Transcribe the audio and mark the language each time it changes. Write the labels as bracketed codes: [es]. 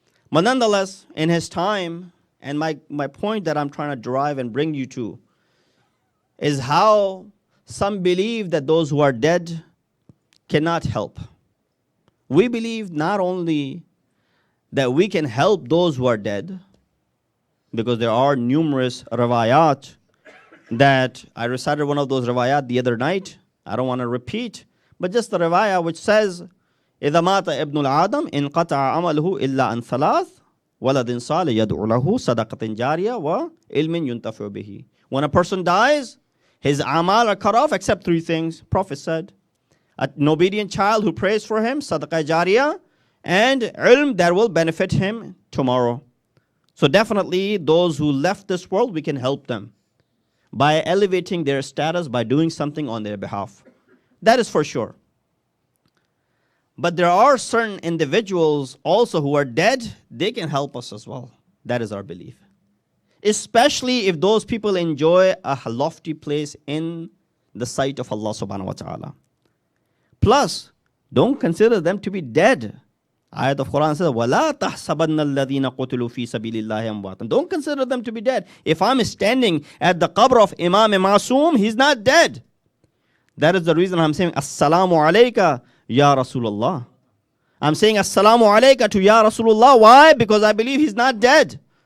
[en] But nonetheless, in his time, and my point that I'm trying to derive and bring you to is how some believe that those who are dead cannot help. We believe not only that we can help those who are dead, because there are numerous riwayat that I recited one of those riwayat the other night. I don't want to repeat, but just the riwayah which says, [ar] إِذَا مَاتَ ابْنُ الْعَادَمْ إِنْقَطَعَ عَمَلُهُ إِلَّا أَنْ ثَلَاثٍ وَلَدٍ صَالِحٍ يَدْعُو لَهُ صَدَقَةٍ جَارِيَةٍ وَعِلْمٍ يُنْتَفِعُ بِهِ. When a person dies, his amal are cut off except three things. Prophet said, an obedient child who prays for him, sadaqah jariyah, and ilm that will benefit him tomorrow. So definitely those who left this world, we can help them by elevating their status, by doing something on their behalf. That is for sure. But there are certain individuals also who are dead, they can help us as well. That is our belief. Especially if those people enjoy a lofty place in the sight of Allah subhanahu wa ta'ala. Plus, don't consider them to be dead. [en] Ayat of Quran says, [ar] وَلَا تَحْسَبَنَّ الَّذِينَ قُتِلُوا فِي سَبِيلِ اللَّهِ أَمْوَاتًا. [en] Don't consider them to be dead. If I'm standing at the qabr of Imam Masoom, he's not dead. That is the reason I'm saying, Assalamu alayka, Ya Rasulullah. I'm saying Assalamu alayka to Ya Rasulullah. Why? Because I believe he's not dead.